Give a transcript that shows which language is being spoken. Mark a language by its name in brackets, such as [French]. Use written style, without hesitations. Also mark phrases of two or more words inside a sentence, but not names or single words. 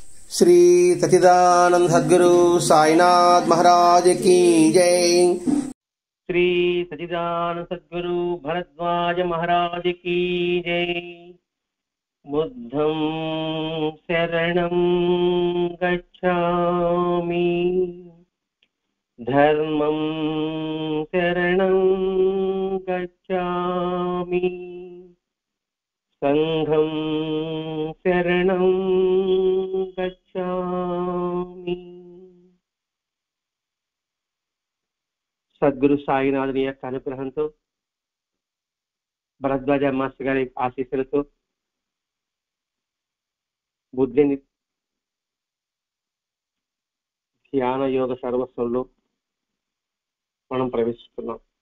[Hindi] श्री सच्चिदानंद सद्गुरु साईनाथ महाराज की जय। श्री सच्चिदानंद सद्गुरु भरद्वाज महाराज की जय। [Pali] बुद्धं शरणं गच्छामि, धर्मं शरणं गच्छामि, संघं शरणं गच्छामि। [Telugu] సద్గురు సాయినాథుని యొక్క అనుగ్రహంతో, భరద్వాజ మాస్టర్ గారి ఆశీస్సులతో బుద్ధిని ధ్యాన యోగ సర్వస్వంలో మనం ప్రవేశిస్తున్నాం.